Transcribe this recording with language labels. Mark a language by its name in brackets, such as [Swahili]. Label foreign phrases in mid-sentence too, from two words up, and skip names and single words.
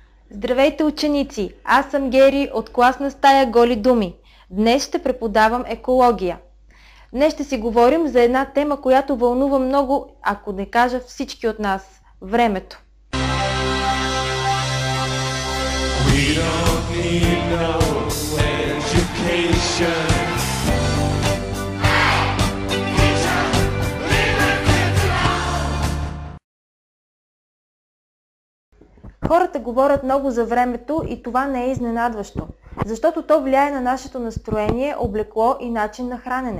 [Bulgarian] Здравейте, ученици! Аз съм Гери от класна стая Голи думи. Днес ще преподавам екология. Днес ще си говорим за една тема, която вълнува много, ако не кажа всички от нас – времето. [English] We don't need no education. [Bulgarian] Хората говорят много за времето и това не е изненадващо, защото то влияе на нашето настроение, облекло и начин на хранене.